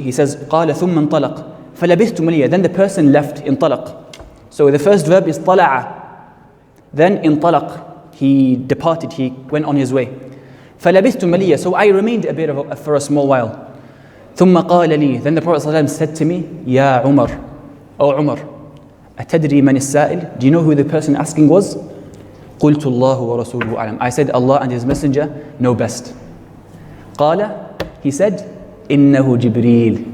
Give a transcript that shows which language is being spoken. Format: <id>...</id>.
<en>He says,</en> <ar>قال ثم انطلق فلبثت مليا.</ar> <en>Then the person left, انطلق. So the first verb is طلع. Then انطلق. He departed, he went on his way.</en> <ar>فلبثت مليا.</ar> <en>So I remained a bit for a small while.</en> <ar>ثم قال لي.</ar> <en>Then the Prophet ﷺ said to me, يا عمر, O Umar,</en> <ar>أتدري من السائل?</ar> <en>Do you know who the person asking was?</en> <ar>قلت الله ورسوله أعلم.</ar> <en>I said, Allah and His Messenger know best.</en> <ar>قال,</ar> <en>he said,</en> <ar>إنه جبريل.</ar>